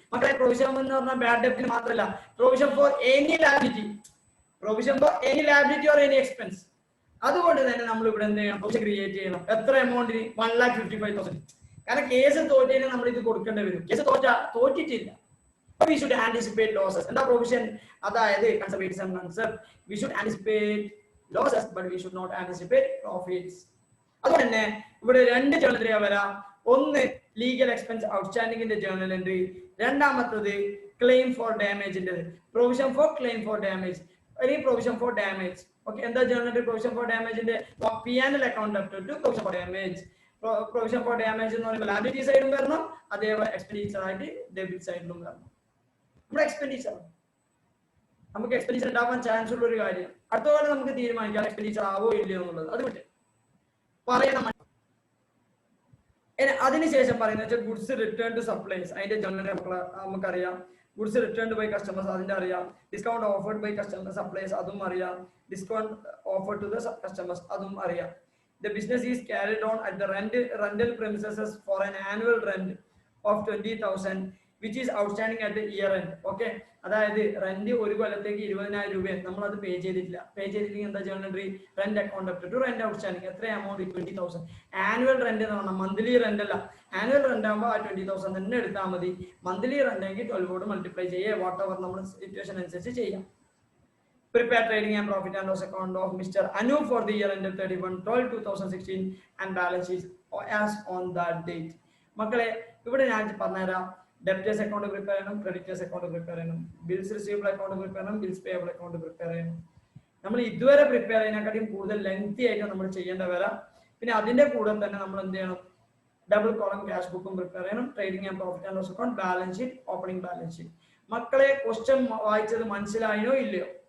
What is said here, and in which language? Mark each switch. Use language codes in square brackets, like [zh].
[ml] മക്കളെ പ്രൊവിഷൻ എന്ന് പറഞ്ഞാൽ ബാഡ് ഡെപ്റ്റിന് മാത്രമല്ല, [en] Provision for any liability, provision for any liability or any expense. [ml] അതുകൊണ്ട് തന്നെ നമ്മൾ ഇവിടെ എന്ത് ചെയ്യണം? പ്രൊവിഷൻ ക്രിയേറ്റ് ചെയ്യണം. എത്ര എമൗണ്ടിന്? 1,55,000. കാരണം കേസ് തോറ്റതിന് നമ്മൾ ഇത് കൊടുക്കേണ്ടി വരും. Case തോറ്റിട്ടില്ല. [en] We should anticipate losses. [ml] എന്താ പ്രൊവിഷൻ? അതായത് conservatism concept. [en] We should anticipate losses but we should not anticipate profits. [ml] അതുകൊണ്ട് തന്നെ ഇവിടെ രണ്ട് ജേർണൽ വരാം. ഒന്ന് ലീഗൽ എക്സ്പെൻസ് ഔട്ട്സ്റ്റാൻഡിങ്ങിന്റെ ജേർണൽ എൻട്രി, രണ്ടാമത്തത് claim four ഡാമേജിന്റെ provision for claim four damage അല്ലെങ്കിൽ പ്രൊവിഷൻ ഫോർ ഡാമേജ്. ഓക്കെ, എന്താ journal? Provision for ഡാമേജിന്റെ P&L account up to provision for damage. Provision for damage എന്ന് പറയുമ്പോൾ ലയബിലിറ്റി സൈഡും വരണം, അതേപോലെ എക്സ്പെൻഡിച്ചർ ആയിട്ട് ഡെബിറ്റ് സൈഡിലും വരണം. നമ്മുടെ എക്സ്പെൻഡിച്ചർ, നമുക്ക് എക്സ്പെൻഡിച്ചർ ഉണ്ടാവാൻ ചാൻസ് ഉള്ള ഒരു കാര്യം. അടുത്ത പോലെ നമുക്ക് തീരുമാനിക്കാം എക്സ്പെൻഡിച്ചർ ആവോ ഇല്ലയോ എന്നുള്ളത്. അത് വിട്ട് പറയണം. അതിനുശേഷം പറയുന്നത് വെച്ചാൽ ഗുഡ്സ് റിട്ടേൺ ടു സപ്ലൈസ്, അതിന്റെ ജേർണൽ നമുക്കറിയാം. [en] goods return by customers [ml] അതിന്റെ അറിയാം. [en] discount offered by customers supplies [ml] അതും അറിയാം. [en] discount offered to the customers [ml] അതും അറിയാം. [en] The business is carried on at the rental premises for an annual rent of 20,000 which is outstanding at the year end. [ml] Okay, അതായത് rent ഒരു കൊല്ലത്തേക്ക് 20,000 രൂപ നമ്മൾ അത് പേ ചെയ്തിട്ടില്ലെങ്കിൽ എന്താ journal entry? Rent account up to rent outstanding. എത്ര amount? 20,000. Annual rent എന്ന് പറഞ്ഞാൽ മന്ത്ലി റെന്റ് അല്ല. ആനുവൽ റെന്റ് ആകുമ്പോൾ ആ 20,000 തന്നെ എടുത്താൽ മതി. മന്ത്ലി റെന്റ് എങ്കിൽ 12 മൾട്ടിപ്ലൈ ചെയ്യുക, വാട്ട് എവർ നമ്മൾ സിറ്റുവേഷൻ അനുസരിച്ച് ചെയ്യാം. [en] Prepare trading and profit and loss account of Mr. Anu for the year ended 31/12/2016 and balance sheet as on that date. [ml] മക്കളെ ഇവിടെ ഞാൻ പറഞ്ഞുതരാം. ഡെപ്റ്റേഴ്സ് അക്കൗണ്ട് പ്രിപ്പയർ ചെയ്യണം, ക്രെഡിറ്റേഴ്സ് അക്കൗണ്ട് പ്രിപ്പയർ ചെയ്യണം, ബിൽസ് റിസീവബിൾ അക്കൗണ്ട് പ്രിപ്പയർ ചെയ്യണം, bills payable account prepare ചെയ്യണം. നമ്മൾ ഇതുവരെ പ്രിപ്പയർ ചെയ്യുന്നതിനെക്കാട്ടിയും കൂടുതൽ ലെങ്തി ആയിട്ട് നമ്മൾ ചെയ്യേണ്ട വരാം. പിന്നെ അതിന്റെ കൂടെ തന്നെ നമ്മൾ എന്ത് ചെയ്യണം? ഡബിൾ കോളം ക്യാഷ് ബുക്കും പ്രിപ്പയർ ചെയ്യണം, trading and profit and loss account, balance sheet, opening balance sheet. മക്കളെ ക്വസ്റ്റ്യൻ വായിച്ചത് മനസ്സിലായോ ഇല്ലയോ?